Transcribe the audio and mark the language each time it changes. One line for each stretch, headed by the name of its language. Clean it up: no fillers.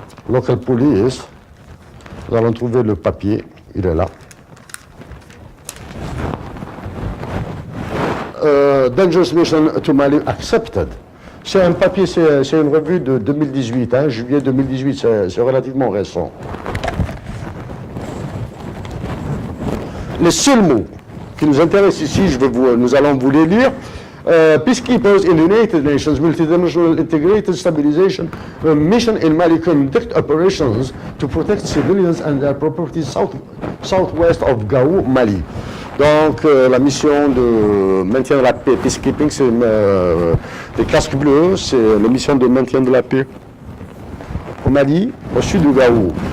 English: Local Police,
French: nous allons trouver le papier, il est là.
English: Dangerous Mission to Mali Accepted.
French: C'est un papier, c'est une revue de 2018, hein, juillet 2018, c'est relativement récent. Les seuls mots qui nous intéressent ici, nous allons vous les lire.
English: Peacekeepers in the United Nations Multidimensional Integrated Stabilization Mission in Mali conduct operations to protect civilians and their property southwest of Gao, Mali.
French: Donc la mission de maintien de la paix, peacekeeping, c'est des casques bleus, c'est la mission de maintien de la paix au Mali, au sud de Gao.